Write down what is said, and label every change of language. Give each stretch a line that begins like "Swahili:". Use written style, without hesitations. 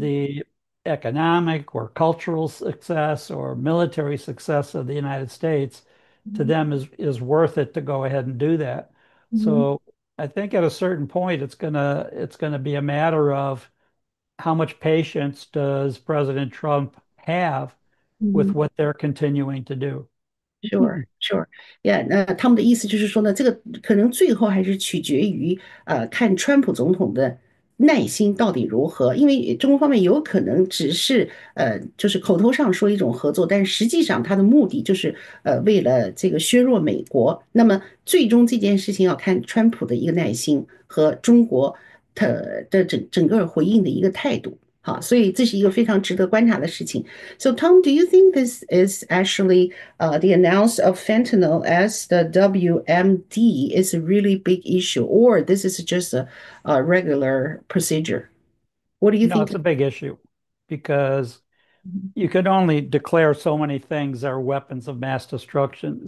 English: the economic or cultural success or military success of the United States, to mhm, them is worth it to go ahead and do that. mhm, So I think at a certain point, it's gonna be a matter of how much patience does President Trump have with mhm. what they're continuing to do. Sure, sure.
Chinese: Yeah，他们的意思就是说呢，这个可能最后还是取决于看川普总统的耐心到底如何，因为中国方面有可能只是就是口头上说一种合作，但是实际上他的目的就是为了这个削弱美国。那么最终这件事情要看川普的一个耐心和中国的整个回应的一个态度。好，所以这是一个非常值得观察的事情。
English: So Tom, do you think this is actually the announce of fentanyl as the WMD is a really big issue, or this is just a regular procedure? What do you No, think? it's a big issue because Mhm. you can only declare so many things are weapons of mass destruction.